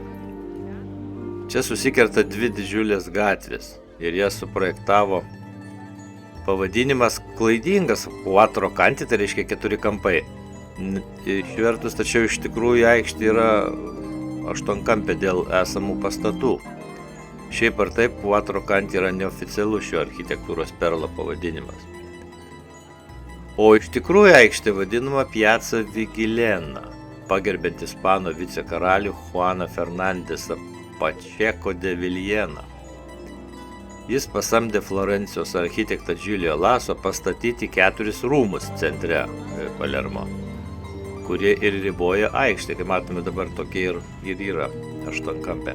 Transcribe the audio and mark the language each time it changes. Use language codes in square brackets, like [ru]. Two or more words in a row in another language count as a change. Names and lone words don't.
[lt] Čia susikerta dvi didžiulės gatvės ir jas suprojektavo pavadinimas klaidingas quattro canti, tai reiškia keturi kampai. Išvertus, tačiau iš tikrųjų aikštė yra aštuonkampė dėl esamų pastatų. Šiaip ar taip, quattro canti yra neoficialus šio architektūros perlo pavadinimas. O iš tikrųjų aikštė vadinama Piazza Vigilena, pagerbiant ispanų vicekaralių Juaną Fernandesą Pacheco de Villena. Jis pasamdė Florencijos architektą Giulio Laso pastatyti 4 rūmus centre Palermo, kurie ir riboja aikštę, kaip matome dabar tokie ir yra aštuonkampė.